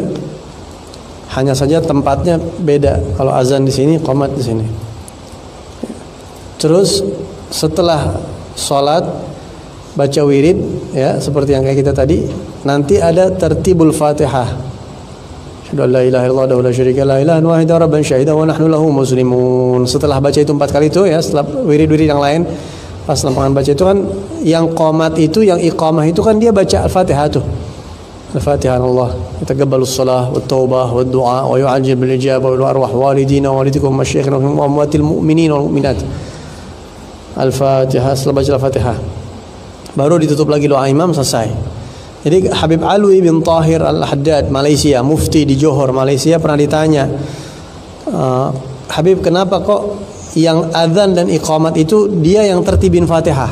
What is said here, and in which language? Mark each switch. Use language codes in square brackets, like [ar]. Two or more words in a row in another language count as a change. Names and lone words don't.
[id] Hanya saja tempatnya beda. Kalau azan di sini, iqamat di sini. Terus setelah sholat baca wirid ya, seperti yang kayak kita tadi, nanti ada tertibul Fatihah. [ar] أشهد أن لا إله إلا الله ولا شريك لا إله إلا هو ربا شهيدا ونحن له مسلمون. [id] Setelah baca itu 4 kali itu ya, setelah wirid-wirid yang lain, pas lempangan baca itu kan yang qomat itu, yang iqamah itu kan dia baca Al-Fatihah tuh. [ar] الفاتحة الله يتقبل الصلاة والتوبة والدعاء ويعجل بالإجابة والأرواح والدينا ووالديكم مشايخنا وأموات المؤمنين والمؤمنات. [id] Al-Fatihah, setelah baca Al-Fatihah baru ditutup lagi doa imam, selesai. Jadi Habib Alwi bin Tahir Al-Haddad, Malaysia, mufti di Johor, Malaysia, pernah ditanya, Habib, kenapa kok yang adzan dan iqamat itu dia yang tertibin Fatihah?